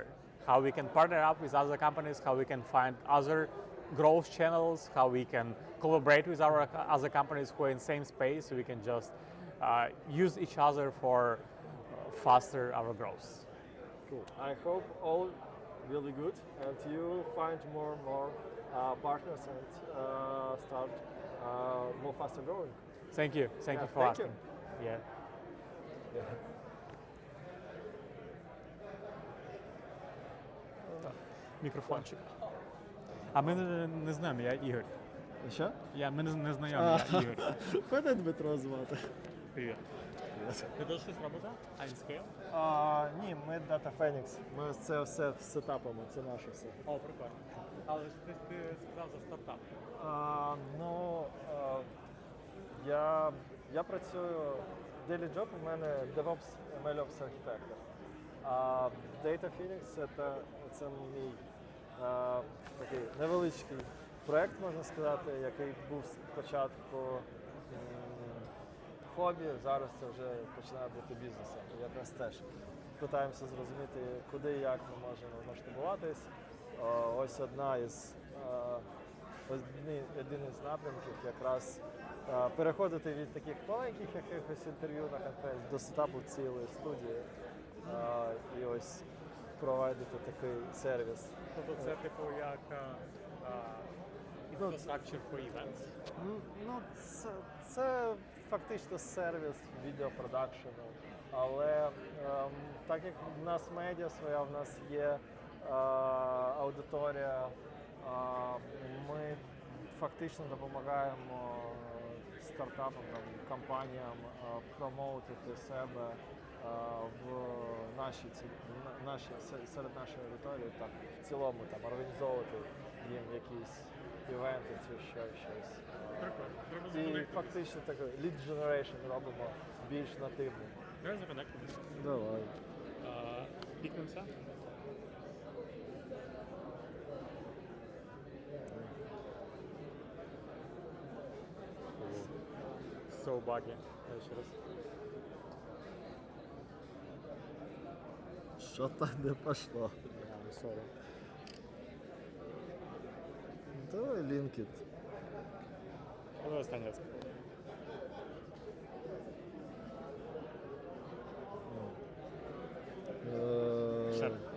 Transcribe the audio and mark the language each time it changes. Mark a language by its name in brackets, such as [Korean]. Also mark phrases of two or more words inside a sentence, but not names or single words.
[English] How we can partner up with other companies, how we can find other growth channels, how we can collaborate with our other companies who are in the same space, so we can just use each other for faster our growth. Cool. I hope all really good, and you find more and more partners and start more faster growing. Thank you. Thank you for asking. Yeah. [Ukrainian] Мікрофончик. А ми не знаємо, я Ігор. Що? Ми не знайомі, я Ігор. Мене Дмитро звати. Привіт. Ти теж щось робите? Ні, ми Data Phoenix. Ми це все сетапимо, це наше все. О, прикольно. Але ж ти сказав за стартап. Я працюю, [English] daily job [Ukrainian] у мене DevOps, MLOps архітектор. А Data Phoenix це мій такий невеличкий проєкт, можна сказати, який був спочатку хобі, зараз це вже починає бути бізнесом. Якраз теж питаємося зрозуміти, куди і як ми можемо масштабуватись. Ось один із напрямків якраз переходити від таких маленьких якихось інтерв'ю на конференції до сетапу цілої студії і ось провайдити такий сервіс. Тобто це типу як [English] infrastructure for events? [Ukrainian] Це фактично сервіс відеопродакшену, але так як в нас медіа своя, в нас є аудиторія, ми фактично допомагаємо стартапам, компаніям промоутити себе серед нашої аудиторії, так, в цілому там, організовувати їм якісь івенти чи щось. І фактично так [English] lead generation [Ukrainian] робимо більш нативним. Давай законектимося. Давай. Пікнемося. [English] So buggy. [Ukrainian] Ще раз. Що там не пішло? Sorry. Давай лінкід. Давай останній раз. Ще.